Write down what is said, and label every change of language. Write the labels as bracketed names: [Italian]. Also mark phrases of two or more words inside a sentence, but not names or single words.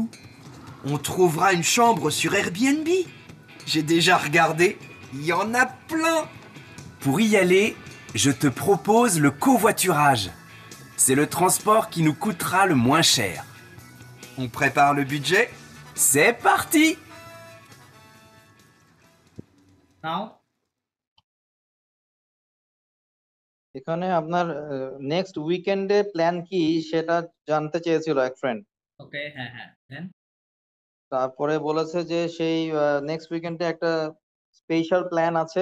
[French] On trouvera une chambre sur Airbnb. J'ai déjà regardé, il y en a plein. Pour y aller, je te propose le covoiturage. C'est le transport qui nous coûtera le moins cher. On prépare le budget? C'est parti! [Bangla] নাও এখানে আপনার [English] next weekend [Bangla] প্ল্যান কি সেটা জানতে চেয়েছিল এক ফ্রেন্ড। ওকে, হ্যাঁ হ্যাঁ দেন তারপরে বলেছে যে সেই [English] next weekend [Bangla] একটা [English] special plan [Bangla] আছে,